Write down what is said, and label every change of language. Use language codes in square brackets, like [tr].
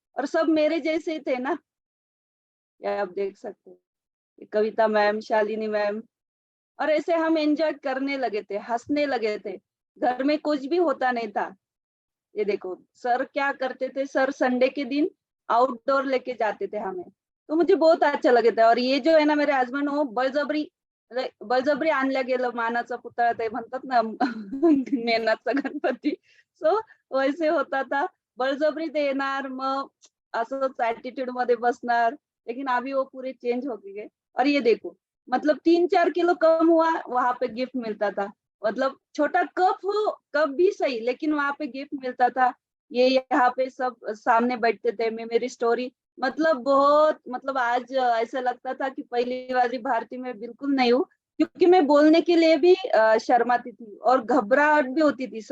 [hi] और सब मेरे जैसे ही थे ना, ये आप देख सकते हैं, ये कविता मैम, शालिनी मैम। और ऐसे हम एंजॉय करने लगे थे, हंसने लगे थे, घर में कुछ भी होता नहीं था। ये देखो सर क्या करते थे, सर संडे के दिन आउटडोर लेके जाते थे हमें, तो मुझे बहुत अच्छा लगे था। और ये जो है ना मेरे हस्बैंड, वो [mr] बळजबरी आणल्या गेलं मानाचा पुतळा, ते म्हणतात ना मेनाचा गणपती, [hi] सो वैसे होता था। [mr] बळजबरी ते येणार, मग असंच ऍटिट्यूड मध्ये बसणार, [hi] लेकिन अभी वो पूरे चेंज हो गए। और ये देखो मतलब 3-4 किलो कम हुआ, वहां पे गिफ्ट मिलता था। मतलब छोटा कप हो, कप भी सही, लेकिन वहां पे गिफ्ट मिलता था। ये यहाँ पे सब सामने बैठते थे, मैं मेरी स्टोरी, मतलब बहुत, मतलब आज ऐसा लगता था कि पहली वाली भारती में बिल्कुल नहीं हूँ, क्योंकि मैं बोलने के लिए भी शर्माती थी और घबराहट भी होती थी।